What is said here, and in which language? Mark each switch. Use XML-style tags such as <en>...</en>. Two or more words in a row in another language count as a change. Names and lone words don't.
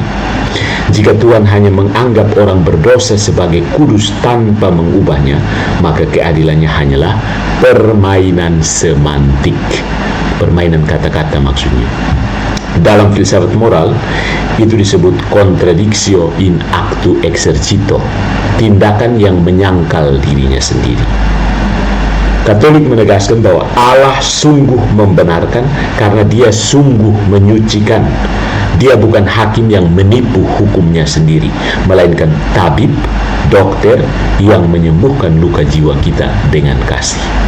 <id>Jika Tuhan hanya menganggap orang berdosa sebagai kudus tanpa mengubahnya, maka keadilannya hanyalah permainan semantik. Permainan kata-kata maksudnya. Dalam filsafat moral, itu disebut</id> <la>contradictio in actu exercito,</la> <id>tindakan yang menyangkal dirinya sendiri. Katolik menegaskan bahwa Allah sungguh membenarkan karena Dia sungguh menyucikan. Dia bukan hakim yang menipu hukumnya sendiri, melainkan tabib, dokter yang menyembuhkan luka jiwa kita dengan kasih.</id>